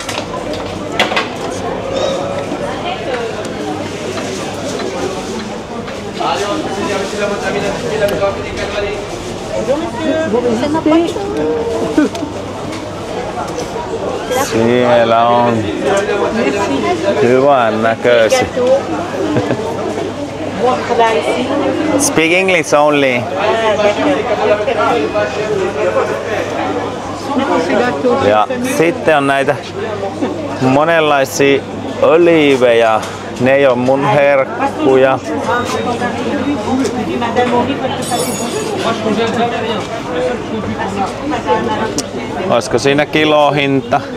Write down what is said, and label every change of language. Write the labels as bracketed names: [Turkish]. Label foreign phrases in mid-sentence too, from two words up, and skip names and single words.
[Finnish] Siellä on hyvän näköisiä. [English] Speak English only. [Finnish] Ja sitten on näitä monenlaisia oliiveja. Ne ei ole mun herkkuja. Olisiko siinä kilohinta?